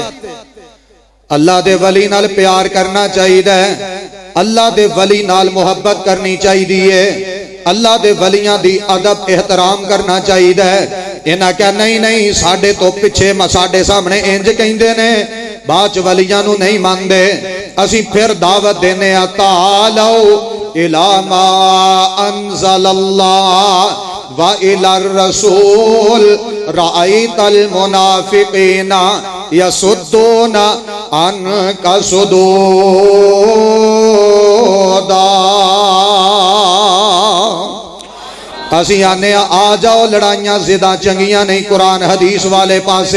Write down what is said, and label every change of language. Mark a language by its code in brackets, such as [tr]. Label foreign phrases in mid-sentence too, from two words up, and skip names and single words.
[pa] اللہ دے ولی نال پیار کرنا چاہیے، اللہ دے ولی نال محبت کرنی چاہیے، اللہ دے ولیاں دی ادب احترام کرنا چاہیے. انہاں کیا نہیں نہیں ساڈے توں پچھے ساڈے سامنے انج کہندے نے، بعد چ ولیاں نوں نہیں مندے. اسیں فیر دعوت دینے آں, [ar] تعالوا إلى ما أنزل الله وإلى الرسول رأيت المنافقين يصدون عنك صدودا. [pa] اسیں آنے آں جاؤ لڑائیاں جدا چنگیاں نہیں قرآن حدیث والے پاسے.